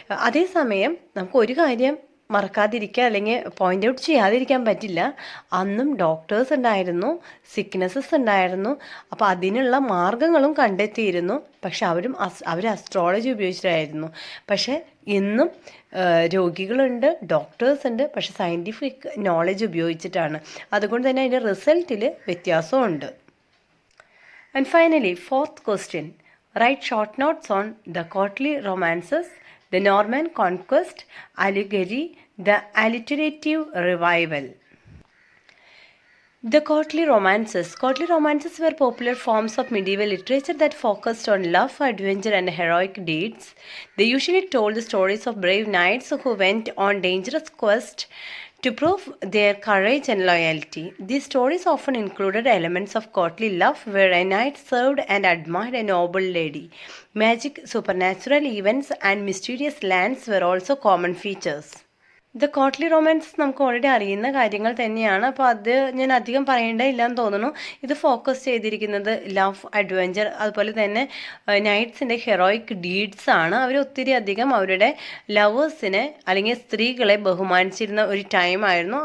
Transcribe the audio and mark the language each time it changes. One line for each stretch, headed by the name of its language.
Malayalam: അതേസമയം നമുക്ക് ഒരു കാര്യം മറക്കാതിരിക്കുക അല്ലെങ്കിൽ പോയിൻ്റ് ഔട്ട് ചെയ്യാതിരിക്കാൻ പറ്റില്ല, അന്നും ഡോക്ടേഴ്സ് ഉണ്ടായിരുന്നു, സിക്നെസ്സസ് ഉണ്ടായിരുന്നു. അപ്പോൾ അതിനുള്ള മാർഗങ്ങളും കണ്ടെത്തിയിരുന്നു. പക്ഷെ അവർ അസ്ട്രോളജി ഉപയോഗിച്ചിട്ടായിരുന്നു. പക്ഷേ ഇന്നും രോഗികളുണ്ട്, ഡോക്ടേഴ്സ് ഉണ്ട്, പക്ഷെ സയൻറ്റിഫിക് നോളജ് ഉപയോഗിച്ചിട്ടാണ്. അതുകൊണ്ട് തന്നെ അതിൻ്റെ റിസൾട്ടിൽ വ്യത്യാസമുണ്ട്.
English: And finally, fourth question. Write short notes on the courtly romances, the Norman conquest, allegory, the alliterative revival. The courtly romances. Courtly romances were popular forms of medieval literature that focused on love, adventure, and heroic deeds. They usually told the stories of brave knights who went on dangerous quests to prove their courage and loyalty. These stories often included elements of courtly love, where a knight served and admired a noble lady. Magic, supernatural events, and mysterious lands were also common features.
Malayalam: The Kotli romance നമുക്ക് already അറിയുന്ന കാര്യങ്ങൾ തന്നെയാണ്. അപ്പോൾ അത് ഞാൻ അധികം പറയേണ്ടതില്ലെന്ന് തോന്നുന്നു. ഇത് ഫോക്കസ് ചെയ്തിരിക്കുന്നത് ലവ്, അഡ്വഞ്ചർ, അതുപോലെ തന്നെ നൈറ്റ്സിൻ്റെ ഹെറോയിക് ഡീഡ്സ് ആണ്. അവർ ഒത്തിരി അധികം അവരുടെ ലവേഴ്സിനെ അല്ലെങ്കിൽ സ്ത്രീകളെ ബഹുമാനിച്ചിരുന്ന ഒരു ടൈമായിരുന്നു.